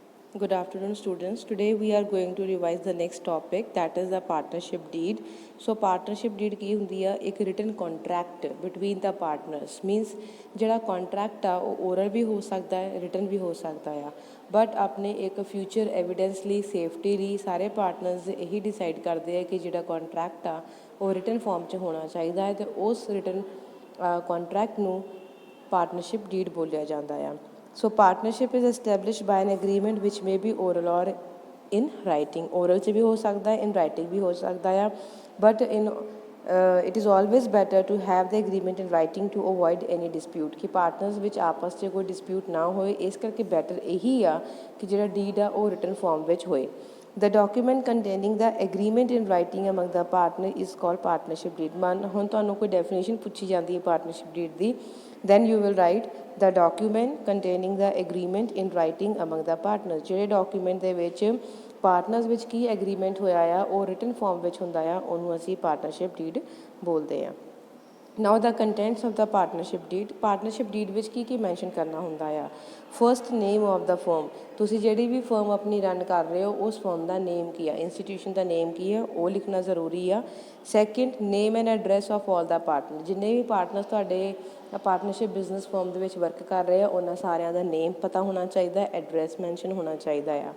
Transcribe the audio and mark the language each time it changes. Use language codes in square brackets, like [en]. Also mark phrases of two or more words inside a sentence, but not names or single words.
[en] Good afternoon, students. Today we are going to revise the next topic, that is the partnership deed. [pa] So [en] partnership deed [pa] ਕੀ ਹੁੰਦੀ ਆ? [en] ਇੱਕ written contract between the partners. [pa] Means ਜਿਹੜਾ contract ਆ ਉਹ oral ਵੀ ਹੋ ਸਕਦਾ ਹੈ, written ਵੀ ਹੋ ਸਕਦਾ ਆ, ਬਟ ਆਪਣੇ ਇੱਕ [en] future evidence [pa] ਲਈ, safety ਲਈ ਸਾਰੇ partners ਇਹੀ ਡਿਸਾਈਡ ਕਰਦੇ ਆ ਕਿ ਜਿਹੜਾ contract ਆ ਉਹ [en] written form [pa] 'ਚ ਹੋਣਾ ਚਾਹੀਦਾ ਹੈ, ਤੇ ਉਸ [en] written contract [pa] ਨੂੰ [en] partnership deed [pa] ਬੋਲਿਆ ਜਾਂਦਾ ਆ. [en] So partnership is established by an agreement which may be oral or in writing. [hi] Oral च भी हो सकता है, [en] in writing [hi] भी हो सकता है, [en] but it is always better to have the agreement in writing to avoid any dispute. [pa] कि partners ਵਿੱਚ आपस 'ਚ ਕੋਈ dispute ਨਾ ਹੋਏ, ਇਸ ਕਰਕੇ better ਯਹੀ ਆ ਕਿ ਜਿਹੜਾ deed आ ਉਹ [en] written form [pa] ਵਿੱਚ होए. [en] The document containing the agreement in writing among the partner is called partnership deed. [pa] Man ਹੁਣ ਤੁਹਾਨੂੰ ਕੋਈ definition ਪੁੱਛੀ ਜਾਂਦੀ ਹੈ [en] partnership deed [pa] ਦੀ, [en] then you will write the document containing the agreement in writing among the partners. [pa] ਜਿਹੜੇ document ਦੇ ਵਿੱਚ partners ਵਿੱਚ ਕੀ agreement ਹੋਇਆ ਆ ਉਹ [en] written form [pa] ਵਿੱਚ ਹੁੰਦਾ ਆ, ਉਹਨੂੰ ਅਸੀਂ [en] partnership deed [pa] ਬੋਲਦੇ ਆ. [en] Now the contents of the partnership deed. Partnership deed [pa] ਵਿੱਚ ਕੀ ਮੈਂਸ਼ਨ ਕਰਨਾ ਹੁੰਦਾ ਆ? [en] First name of the firm, [pa] ਤੁਸੀਂ ਜਿਹੜੀ ਵੀ ਫਰਮ ਆਪਣੀ ਰਨ ਕਰ ਰਹੇ ਹੋ ਉਸ ਫਰਮ ਦਾ ਨੇਮ ਕੀ ਆ, ਇੰਸਟੀਟਿਊਸ਼ਨ ਦਾ ਨੇਮ ਕੀ ਆ, ਉਹ ਲਿਖਣਾ ਜ਼ਰੂਰੀ ਆ. [en] Second, name and address of all the partner, [pa] ਜਿੰਨੇ ਵੀ ਪਾਰਟਨਰਸ ਤੁਹਾਡੇ [en] partnership business firm [pa] ਦੇ ਵਿੱਚ ਵਰਕ ਕਰ ਰਹੇ ਆ ਉਹਨਾਂ ਸਾਰਿਆਂ ਦਾ ਨੇਮ ਪਤਾ ਹੋਣਾ ਚਾਹੀਦਾ, ਐਡਰੈਸ ਮੈਂਸ਼ਨ ਹੋਣਾ ਚਾਹੀਦਾ ਆ.